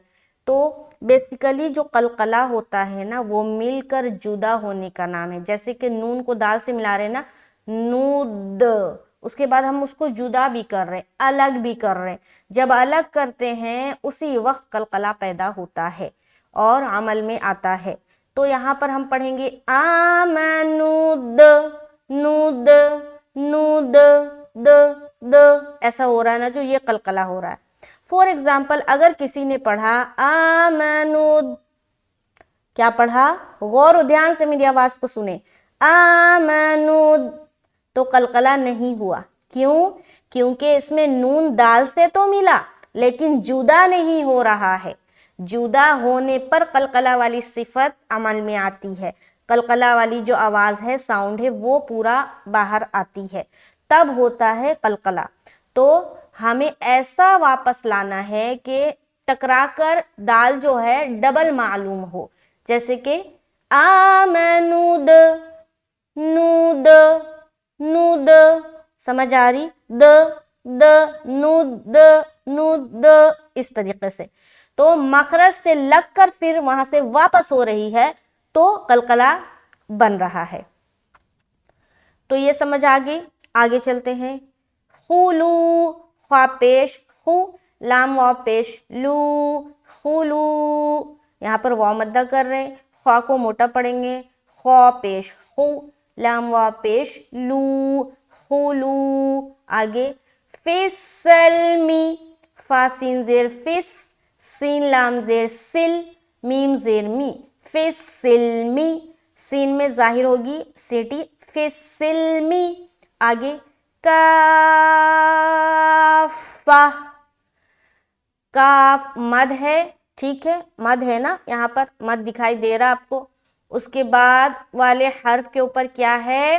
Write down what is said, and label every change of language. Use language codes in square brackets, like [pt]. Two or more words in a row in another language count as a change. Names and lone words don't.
[ur] تو بیسیکلی جو قلقلہ ہوتا ہے نا وہ مل کر جدا ہونے کا نام ہے. جیسے کہ نون کو دال سے ملا رہے ہیں نا، نود، اس کے بعد ہم اس کو جدا بھی کر رہے ہیں، الگ بھی کر رہے ہیں. جب الگ کرتے ہیں اسی وقت قلقلہ پیدا ہوتا ہے اور عمل میں آتا ہے. تو یہاں پر ہم پڑھیں گے آمنود، نود، نود، د، د، ایسا ہو رہا ہے نا جو یہ قلقلہ ہو رہا ہے. [en] for example [ur] اگر کسی نے پڑھا آمنود، کیا پڑھا؟ غور و دھیان سے میری آواز کو سنیں. آمنود تو قلقلہ نہیں ہوا. کیوں؟ کیونکہ اس میں نون دال سے تو ملا لیکن جدا نہیں ہو رہا ہے. جدا ہونے پر قلقلہ والی صفت عمل میں آتی ہے، قلقلہ والی جو آواز ہے، ساؤنڈ ہے، وہ پورا باہر آتی ہے، تب ہوتا ہے قلقلہ. تو ہمیں ایسا واپس لانا ہے کہ ٹکرا کر دال جو ہے ڈبل معلوم ہو. جیسے کہ آمنود، نود، نود، سمجھ آ رہی؟ د، د، نود، نود، اس طریقے سے. تو مخرج سے لگ کر پھر وہاں سے واپس ہو رہی ہے تو قلقلہ بن رہا ہے. تو یہ سمجھ آ گئی. آگے چلتے ہیں. خولو، خوا پیش خو، لام واو پیش لو خلو، یہاں پر واو مدہ کر رہے ہیں، خوا کو موٹا پڑھیں گے، خوا پیش خو، لام واو پیش لو خلو، آگے فِسَلْمِ، فا سین زیر فس، سین لام زیر سل، میم زیر می، فِسِلْمِ، سین میں ظاہر ہوگی سیٹی، فِسِلْمِ، آگے کافہ، کاف مد ہے، ٹھیک ہے، مد ہے نا، یہاں پر مد دکھائی دے رہا آپ کو، اس کے بعد والے حرف کے اوپر کیا ہے؟